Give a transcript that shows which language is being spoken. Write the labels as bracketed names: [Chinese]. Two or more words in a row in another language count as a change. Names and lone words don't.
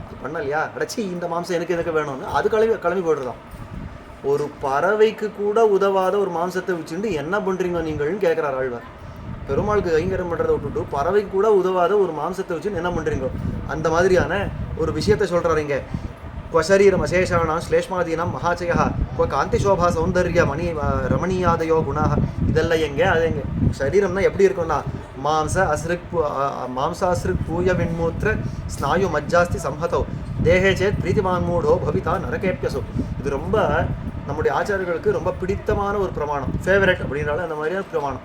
[Tamil] அது பண்ணலையா, அடைச்சி இந்த மாம்சம் எனக்கு வேணும்னு அது கிளம்பி போடுறதான். ஒரு பறவைக்கு கூட உதவாத ஒரு மாம்சத்தை வச்சுட்டு என்ன பண்ணுறீங்க நீங்கள்னு கேட்குறாரு ஆழ்வார். பெருமாளுக்கு கைங்கரம் பண்ணுறதை விட்டுட்டு பறவைக்கு கூட உதவாத ஒரு மாம்சத்தை வச்சுன்னு என்ன பண்ணுறீங்க, அந்த மாதிரியான ஒரு விஷயத்தை சொல்கிறாரு இங்கே. [Sanskrit] क्वशरीरम अशेषाणां श्लेष्मादीनां महाचयः क्व कांतिशोभा सौंदर्य मणि रमणीयादयो गुणाः. [Tamil] இதெல்லாம் எங்கே, அது எங்கே சரீரம்னா எப்படி இருக்கும்னா, [Sanskrit] मांसासृक् पूय विण्मूत्र स्नायु मज्जास्थि संहतो देहे चेत् प्रीतिमान् मूढो भविता नरकेप्यसौ. [Tamil] இது ரொம்ப நம்முடைய ஆச்சாரியர்களுக்கு ரொம்ப பிடித்தமான ஒரு பிரமாணம், ஃபேவரட் அப்படின்னால அந்த மாதிரியான பிரமாணம்.